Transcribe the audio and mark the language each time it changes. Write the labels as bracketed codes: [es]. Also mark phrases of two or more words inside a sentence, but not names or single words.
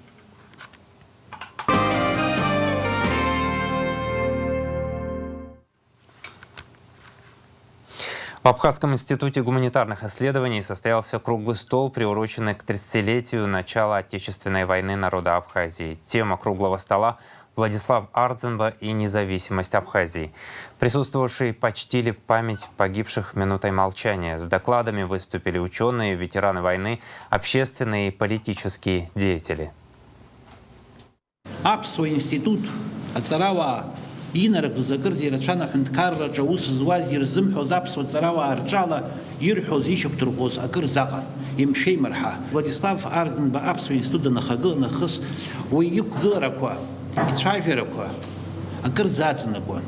[ru] В Абхазском институте гуманитарных исследований состоялся круглый стол, приуроченный к 30-летию начала Отечественной войны народа Абхазии. Тема круглого стола – Владислав Ардзинба и независимость Абхазии. Присутствовавшие почтили память погибших минутой молчания. С докладами выступили ученые, ветераны войны, общественные и политические деятели. [ab] Апсуа институт ацарауаа инарагӡоз акыр зеирацәаны аҳәынҭқарраҿы аус зуаз ирзымҳәоз аԥсуа ҵарауаа рҿала ирҳәоз ишьақәдырӷәӷәоз акыр заҟан имшеимырҳа. Владислав Арзынба аԥсуа институт данахагыла нахыс уи иқәгыларақәа ицәажәарақәа акыр заҵанакуан.